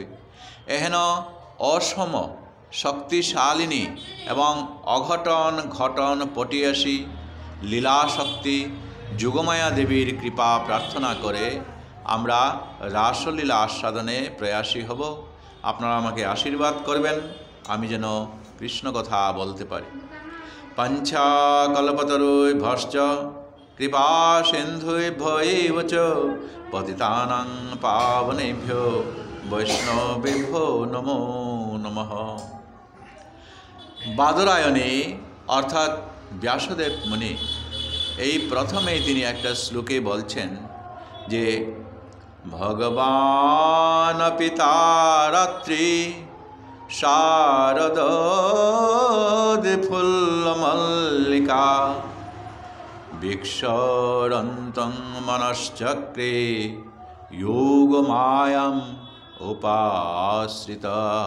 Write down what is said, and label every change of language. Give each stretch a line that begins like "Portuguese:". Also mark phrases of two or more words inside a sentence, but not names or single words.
Bangla: এহেন অসম শক্তিশালিনী এবং অঘটন ঘটন পটিয়াসী লীলাশক্তি যুগমায়া দেবীর কৃপা প্রার্থনা করে আমরা রাসলীলা আস্বাদনে প্রয়াসী হব। আপনারা আমাকে আশীর্বাদ করবেন আমি যেন কৃষ্ণ কথা বলতে পারি।
Sanskrit: পঞ্চাকল্পতরুভ্যশ্চ কৃপা সিন্ধুভ্যৈব চ পতিতানাং পাবনেভ্যো বৈষ্ণবেভ্যো নমো নমঃ।
Bangla: বাদরায়ণে অর্থাৎ ব্যাসদেব মুনি এই প্রথমেই তিনি একটা শ্লোকে বলছেন যে
Sanskrit: ভগবান পিতা রাত্রি শারদোদ্ফুল্লমল্লিকা বিক্ষরন্তং মনশ্চক্রে যোগমায়াম উপাশ্রিতা।